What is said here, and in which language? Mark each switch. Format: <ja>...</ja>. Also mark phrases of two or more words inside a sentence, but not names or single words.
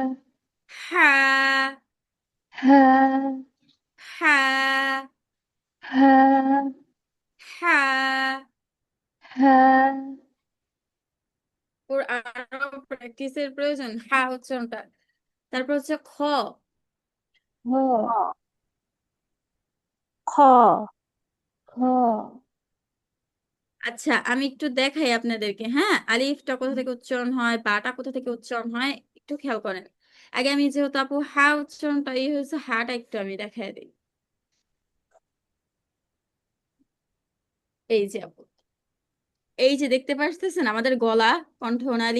<bn>হ্যাঁ। হ্যাঁ, হ্যাঁ। হ্যাঁ, হ্যাঁ। হ্যাঁ, ওর আরো প্র্যাকটিসের প্রয়োজন হ্যাঁ উচ্চারণটা। তারপর হচ্ছে খ। হ, খ খ, আচ্ছা, আমি একটু দেখাই আপনাদেরকে, হ্যাঁ, আলিফটা কোথা থেকে উচ্চারণ হয়, বাটা কোথা থেকে উচ্চারণ হয়, একটু খেয়াল করেন। আগে আমি যেহেতু আপু হ্যাঁ উচ্চারণটা এই হয়েছে, হ্যাঁটা একটু আমি দেখাই দিই। এই যে আপু, এই যে দেখতে পাচ্ছেন আমাদের গলা, কণ্ঠনালী।</bn>